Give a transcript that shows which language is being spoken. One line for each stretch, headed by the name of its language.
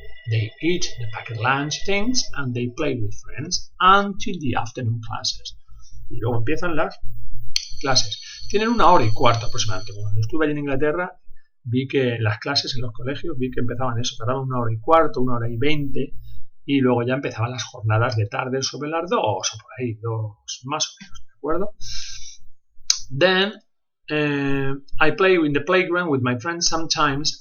English: They eat the packet lunch things and they play with friends until the afternoon classes.
Spanish: Y luego empiezan las clases. Tienen 1 hora y cuarto aproximadamente. Cuando estuve allí en Inglaterra, vi que las clases en los colegios, vi que empezaban eso, tardaban 1 hora y cuarto, 1 hora y 20, y luego ya empezaban las jornadas de tarde sobre las 2 o por ahí, 2 más o menos, ¿de acuerdo?
English: Then I play in the playground with my friends sometimes.